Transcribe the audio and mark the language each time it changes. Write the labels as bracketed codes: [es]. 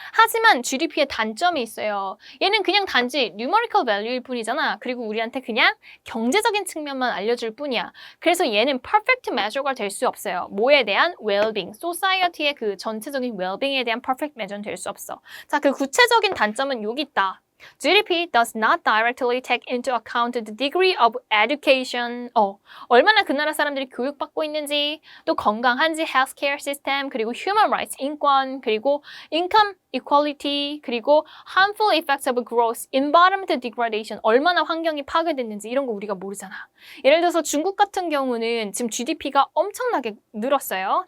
[ko] 하지만 GDP의 단점이 있어요. 얘는 그냥 단지 numerical value일 뿐이잖아. 그리고 우리한테 그냥 경제적인 측면만 알려줄 뿐이야. 그래서 얘는 perfect measure가 될 수 없어요. 뭐에 대한 well-being, society의 그 전체적인 well-being에 대한 perfect measure는 될 수 없어. 자, 그 구체적인 단점은 여기 있다. [en] GDP does not directly take into account the degree of education. [ko] 얼마나 그 나라 사람들이 교육받고 있는지, 또 건강한지, healthcare system, 그리고 human rights, 인권, 그리고 income equality, 그리고 [en] harmful effects of growth, environment degradation, [ko] 얼마나 환경이 파괴됐는지 이런 거 우리가 모르잖아. 예를 들어서 중국 같은 경우는 지금 GDP가 엄청나게 늘었어요.